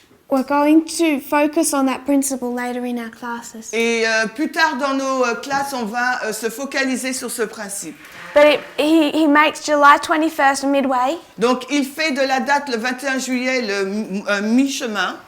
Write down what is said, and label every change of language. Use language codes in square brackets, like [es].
[en] We're going to focus on that principle later in our classes. [fr] Et plus tard dans nos classes, on va se focaliser sur ce principe. [en] But he makes July 21st midway, [fr] Donc il fait de la date le 21 juillet le mi-chemin,